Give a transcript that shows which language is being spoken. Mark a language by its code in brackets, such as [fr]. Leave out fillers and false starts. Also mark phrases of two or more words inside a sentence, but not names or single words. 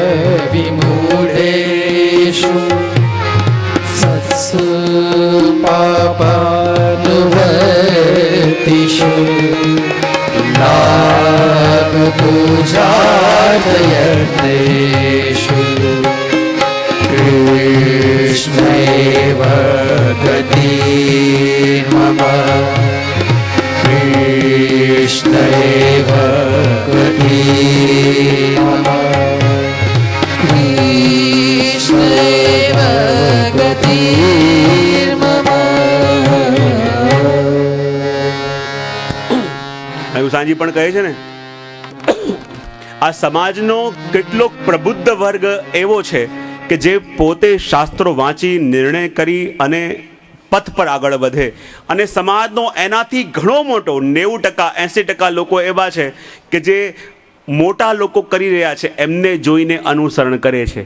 [sa] विमूढेषु सत्सु पापानुवर्तिषु लाभ पूजार्थयत्नेषु कृष्ण कृष्ण एव गतिर्मम कृष्ण एव गतिर्मम. [gu] સાંજી પણ કહે છે ને, આ સમાજનો કેટલોક પ્રબુદ્ધ વર્ગ એવો છે કે જે પોતે શાસ્ત્રો વાંચી નિર્ણય કરી અને પથ પર આગળ વધે, અને સમાજનો એનાથી ઘણો મોટો 90%-80% લોકો એવા છે કે જે મોટા લોકો કરી રહ્યા છે એમને જોઈને અનુસરણ કરે છે.